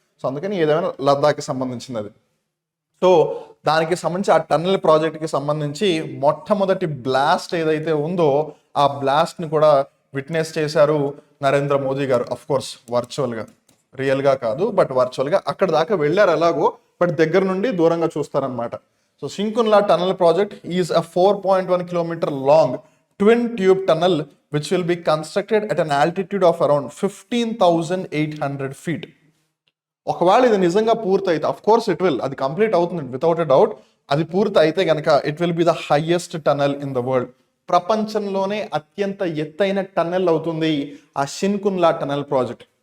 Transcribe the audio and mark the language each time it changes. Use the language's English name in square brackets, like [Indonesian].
[Telugu] So అందుకని ఏదైనా లద్దాఖ్కి సంబంధించింది అది. సో దానికి సంబంధించి ఆ టన్నల్ ప్రాజెక్ట్కి సంబంధించి మొట్టమొదటి బ్లాస్ట్ ఏదైతే ఉందో ఆ బ్లాస్ట్ని కూడా విట్నెస్ చేశారు నరేంద్ర మోదీ గారు. అఫ్ కోర్స్ వర్చువల్గా, రియల్గా కాదు, బట్ వర్చువల్గా అక్కడ దాకా వెళ్ళారు ఎలాగో, బట్ దగ్గర నుండి దూరంగా చూస్తారనమాట. [English] So Shinkun La tunnel project is a 4.1 kilometer long twin tube tunnel which will be constructed at an altitude of around 15,800 feet. [Telugu] ఒకవేళ ఇది నిజంగా పూర్తి అయితే, [English] of course it will, [Telugu] అది కంప్లీట్ అవుతుంది [English] Without a doubt. [Telugu] అది పూర్తి అయితే కనుక [English] It will be the highest tunnel in the world. [Telugu] ప్రపంచంలోనే అత్యంత ఎత్తైన టన్నెల్ అవుతుంది ఆ షిన్కున్లా టన్నల్ ప్రాజెక్ట్.